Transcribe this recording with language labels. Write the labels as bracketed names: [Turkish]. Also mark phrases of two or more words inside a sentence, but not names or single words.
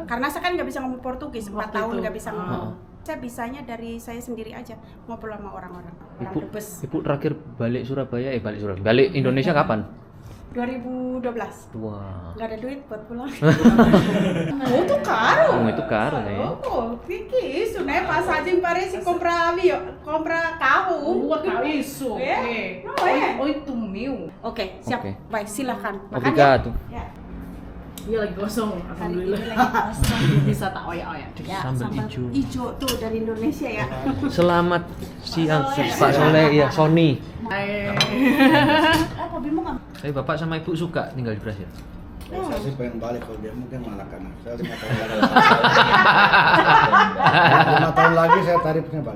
[Indonesian] Karena saya kan nggak bisa ngomong Portugis, 4 Waktu tahun itu. nggak bisa ngomong. Saya bisanya dari saya sendiri aja ngobrol sama orang-orang Brebes. Ibu terakhir balik balik Indonesia kapan? 2012. Wah. Nggak ada duit buat pulang. Oh, itu caro. Oh, itu caro ya. [Portuguese] Oh, que isso, né? Passagem parece comprar carro. Isso. É? Não é? 8.000. [Indonesian] Oke, siap. Oke. Baik, silakan. Makan Obrigado. ya. Iya lagi kosong, Hari ini alhamdulillah. lagi kosong. [Javanese] Bisa tak oyak-oyak. [Indonesian] Ya, Sambal hijau. tuh dari Indonesia ya. Selamat siang Pak Soleh, ya Sony. Apa bingung nggak? Tapi Bapak sama Ibu suka tinggal di Brasil? Saya sih pengen balik, kalau dia mungkin malah karena saya 5 tahun lagi. 5 tahun lagi saya tarifnya balik.